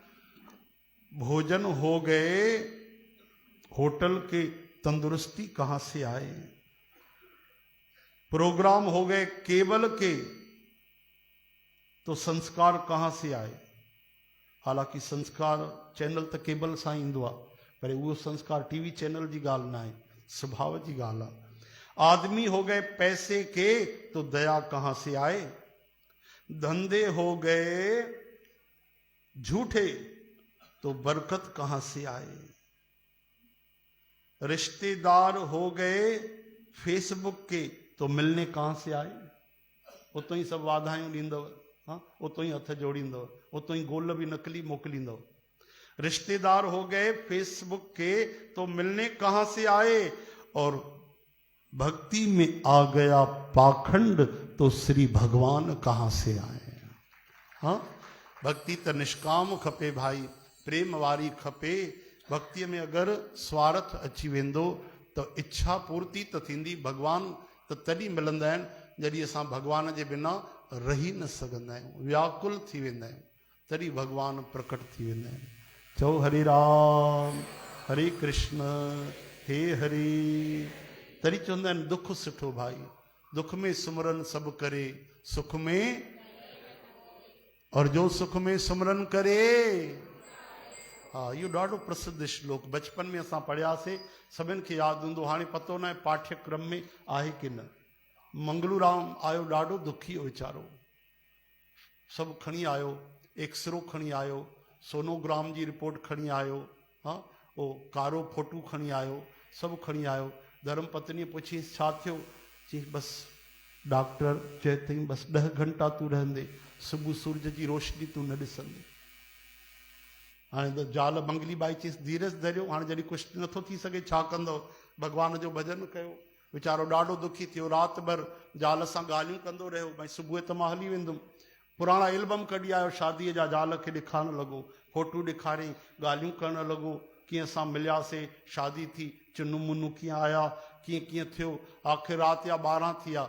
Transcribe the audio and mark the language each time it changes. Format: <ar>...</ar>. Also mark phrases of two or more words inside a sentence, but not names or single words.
<hi>भोजन हो गए होटल के तंदुरुस्ती कहां से आए, प्रोग्राम हो गए केबल के तो संस्कार कहां से आए।</hi> <sd>हालांकि संस्कार चैनल तो केबल सां ईंदो आहे, पर वो संस्कार</sd> <en>TV channel</en> <sd>जी ॻाल्हि न आहे, स्वभाव जी ॻाल्हि आहे।</sd> <hi>आदमी हो गए पैसे के तो दया कहां से आए, धंधे हो गए झूठे तो बरकत कहां से आए, रिश्तेदार हो गए फेसबुक के तो मिलने कहां से आए।</hi> <sd>उतो ही सब वाधायूं ॾींदव, हाँ उतो ही हथ जोड़ींदव, उतो ही गोल भी नकली मोकिलींदव।</sd> <hi>रिश्तेदार हो गए फेसबुक के तो मिलने कहां से आए, और भक्ति में आ गया पाखंड तो श्री भगवान कहां से आए।</hi> <sd>हाँ भक्ति तो निष्काम खपे भाई, प्रेम वारी खपे। भक्ति में अगर स्वार्थ अची वेंदो तो इच्छा पूर्ति तो थींदी। भगवान तो तॾहिं मिलंदा आहिनि जॾहिं असां भगवान जे बिना रही न सघंदा आहियूं, व्याकुल थी वेंदा आहियूं, तॾहिं भगवान प्रकट थी वेंदा आहिनि। चओ हरे राम हरे कृष्ण हे हरि। तॾहिं चवंदा आहिनि दुख सुठो भाई,</sd> <hi>दुख में सुमरन सभु करे, सुख में, और जो सुख में सुमरन करे।</hi> <sd>हाँ इहो ॾाढो प्रसिद्ध श्लोक बचपन में असां पढ़ियासीं, सभिनि खे यादि हूंदो, हाणे पतो न आहे पाठ्यक्रम में आहे कि न। मंगलूराम आयो ॾाढो दुखी हो वीचारो, सभु खणी आयो, एक्सरो खणी आयो, सोनोग्राम जी रिपोर्ट खणी आयो, हाँ वो कारो फोटू खणी आयो, सभु खणी आयो। धर्म पत्नी पुछीस छा थियो, चई बसि डॉक्टर चए थई बसि 10 घंटा तूं रहंदे, सुबुह सूरज जी रोशनी तूं न ॾिसंदे। हाणे त ज़ाल मंगली बाई चईस धीरज धरियो, हाणे जॾहिं कुझु नथो थी सघे छा कंदव, भगवान जो भजन कयो। वीचारो ॾाढो दुखी थियो, राति भर ज़ाल सां ॻाल्हियूं कंदो रहियो, भई सुबुह त मां हली वेंदुमि। पुराणा एल्बम कढी आयो शादीअ जा, ज़ाल खे ॾेखारणु लॻो, फोटू ॾेखारियईं, ॻाल्हियूं करणु लॻो, कीअं असां मिलियासीं, शादी थी, चुनू मुनू कीअं आया, कीअं कीअं थियो, आख़िर राति जा 12 थी विया।</sd>